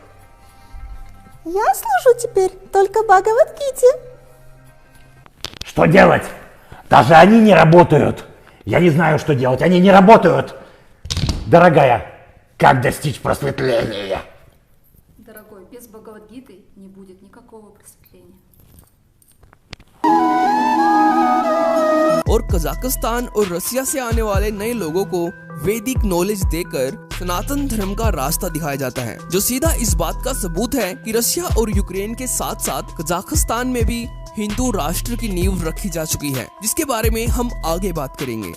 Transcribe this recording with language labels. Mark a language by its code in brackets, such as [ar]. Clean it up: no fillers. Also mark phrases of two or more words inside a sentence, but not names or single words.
[ru] Я служу теперь только Бхагавад-гите. Что делать? Даже они не работают. Я не знаю, что делать. Они не работают. Дорогая, как достичь просветления? Дорогой, без Бхагавад-гиты не будет никакого просветления. [hi] और कजाकिस्तान और रसिया से आने वाले नए लोगों को वैदिक नॉलेज देकर सनातन धर्म का रास्ता दिखाया जाता है, जो सीधा इस बात का सबूत है कि रसिया और यूक्रेन के साथ साथ कजाकिस्तान में भी हिंदू राष्ट्र की नींव रखी जा चुकी है, जिसके बारे में हम आगे बात करेंगे।